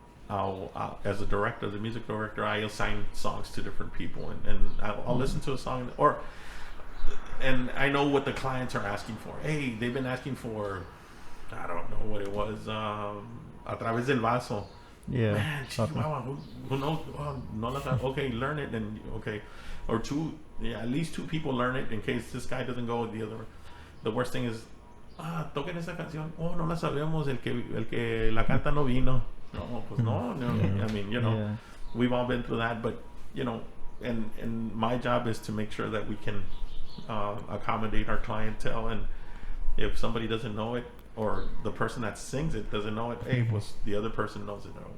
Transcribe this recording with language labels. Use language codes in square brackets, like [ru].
[en] I'll as a director, the music director, I assign songs to different people, and I'll listen to a song, and I know what the clients are asking for. Hey, they've been asking for, I don't know what it was, A Través del Vaso. Yeah. Man, who knows? Okay, learn it, and okay, or at least two people learn it in case this guy doesn't go with the other. The worst thing is, [es] toquen esa canción. Oh, no la sabemos. El que la canta no vino. No, pues no. [en] I mean, we've all been through that, but and my job is to make sure that we can accommodate our clientele, and if somebody doesn't know it, or the person that sings it doesn't know it, hey, pues the other person knows it.